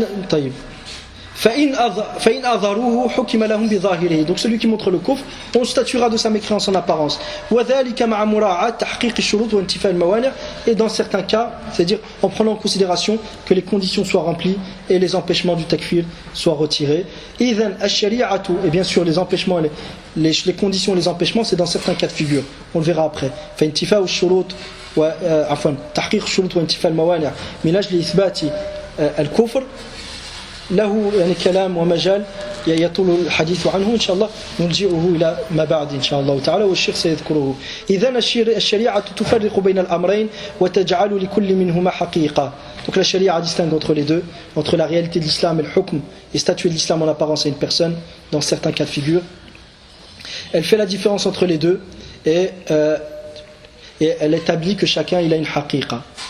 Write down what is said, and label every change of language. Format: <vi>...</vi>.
<ar>طيب فإن أظهروه حكم لهم بظاهره.</ar> <fr>Donc celui qui montre le kufr, on statuera de sa mécréance en apparence.</fr> <ar>وذلك مع مراعاة تحقيق الشروط وانتفاء الموانع.</ar> <fr>Et dans certains cas, c'est-à-dire en prenant en considération que les conditions soient remplies et les empêchements du takfir soient retirés.</fr> <ar>إذن الشريعة,</ar> <fr>et bien sûr les empêchements, les conditions, les empêchements, c'est dans certains cas de figure. On le verra après.</fr> <ar>فانتفاء الشروط عفوا تحقيق الشروط وانتفاء الموانع من أجل إثبات الكفر له يعني كلام ومجال يطول الحديث عنه إن شاء الله نلجئه إلى ما بعد إن شاء الله تعالى والشيخ سيذكره. إذن الشريعة تفرق بين الأمرين وتجعل لكل منهما حقيقة.</ar> <fr>Donc la sharia distingue entre les deux, entre la réalité de l'islam et le hukm, et statuer de l'islam en apparence à une personne dans certains cas de figure. Elle fait la différence entre les deux et elle établit que chacun il a une haqiqa.</fr>